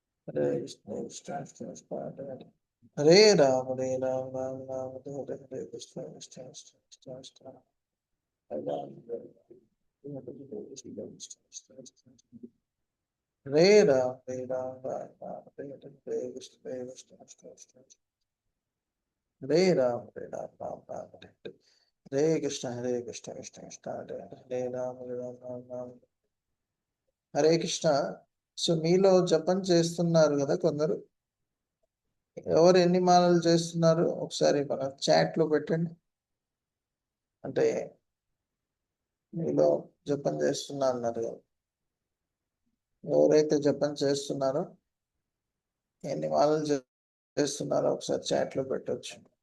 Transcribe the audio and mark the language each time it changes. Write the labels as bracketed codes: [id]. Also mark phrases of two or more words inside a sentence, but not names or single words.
[sa] హరే కృష్ణ కృష్ణ కృష్ణ కృష్ణ హరే రామ రామ రామ హరే హరే కృష్ణ కృష్ణ కృష్ణ కృష్ణ కృష్ణ హరే రామ హరే రామ రామ రామ హరే హరే కృష్ణ కృష్ణ కృష్ణ కృష్ణ హరే రామ రామ రామ హరే కృష్ణ కృష్ణ కృష్ణ హరే హరే రామ రామ రామ హరే కృష్ణ. [te] సో మీలో జపం చేస్తున్నారు కదా కొందరు, ఎవరు ఎన్ని మాలలు చేస్తున్నారు ఒకసారి మన చాట్ లో పెట్టండి. అంటే మీలో జపం చేస్తున్నా అన్నారు కదా, ఎవరైతే జపం చేస్తున్నారో ఎన్ని మాలలు చేస్తున్నారో ఒకసారి చాట్ లో పెట్టొచ్చు.